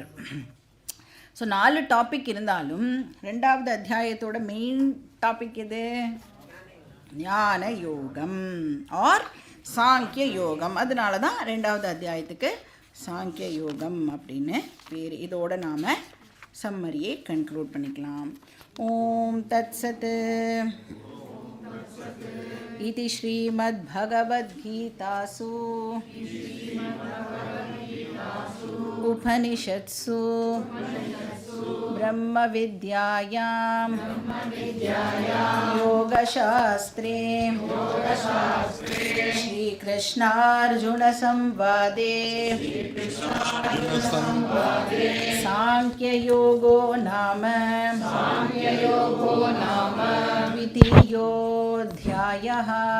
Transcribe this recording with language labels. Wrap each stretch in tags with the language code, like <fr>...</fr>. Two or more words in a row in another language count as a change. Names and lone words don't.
<ta>ஸோ 4 டாபிக் இருந்தாலும் 2வது அத்தியாயத்தோட</ta> <en>main topic</en> <ta>எது? ஞான யோகம் ஆர் சாங்கிய யோகம். அதனால தான் 2வது அத்தியாயத்துக்கு சாங்கிய யோகம் அப்படின்னு பேர். இதோட நாம் சம்மரியை கன்க்ளூட் பண்ணிக்கலாம்.</ta> <sa>ॐ तत्सत् इति श्रीमद्भगवद्गीतासु उपनिषत्सु ब्रह्मविद्यायां योगशास्त्रे श्रीकृष्णार्जुनसंवादे सांख्ययोगो नाम द्वितीयोऽध्यायः।</sa>